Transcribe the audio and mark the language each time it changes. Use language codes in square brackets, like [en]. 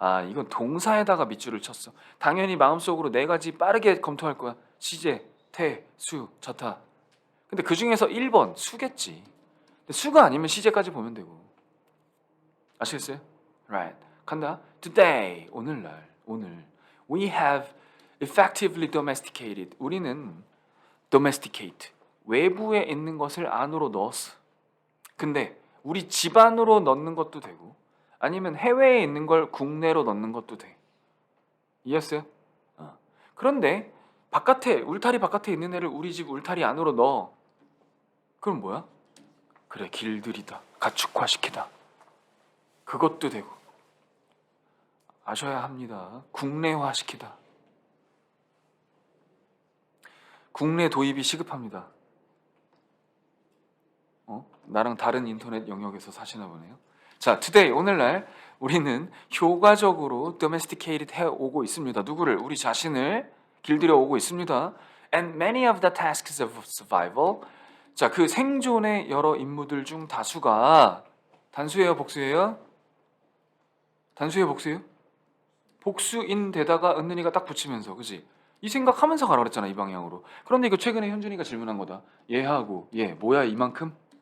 [ko] 이건 동사에다가 밑줄을 쳤어. 당연히 마음속으로 네 가지 빠르게 검토할 거야. 시제, 태, 수, 자타. 근데 그 중에서 1번 수겠지. 근데 수가 아니면 시제까지 보면 되고. 아시겠어요? Right. 간다. Today, 오늘날, 오늘. [en] We have effectively domesticated. [ko] 우리는 domesticate. 외부에 있는 것을 안으로 넣었어. 근데 우리 집 안으로 넣는 것도 되고 아니면 해외에 있는 걸 국내로 넣는 것도 돼. 이해했어요? 그런데 바깥에, 울타리 바깥에 있는 애를 우리 집 울타리 안으로 넣어. 그럼 뭐야? 그래, 길들이다. 가축화시키다. 그것도 되고. 아셔야 합니다. 국내화시키다. 국내 도입이 시급합니다. 나랑 다른 인터넷 영역에서 사시나 보네요. 자, today, 오늘날 우리는 효과적으로 domesticated 해오고 있습니다. 누구를? 우리 자신을 길들여 오고 있습니다. [en] And many of the tasks of survival. [ko] 자, 그 생존의 여러 임무들 중 다수가 단수예요, 복수예요? 단수예요, 복수예요? 복수인 데다가 은는이가 딱 붙이면서, 그지? 이 생각하면서 가라 그랬잖아, 이 방향으로. 그런데 이거 최근에 현준이가 질문한 거다. 얘하고 얘 뭐야 이만큼?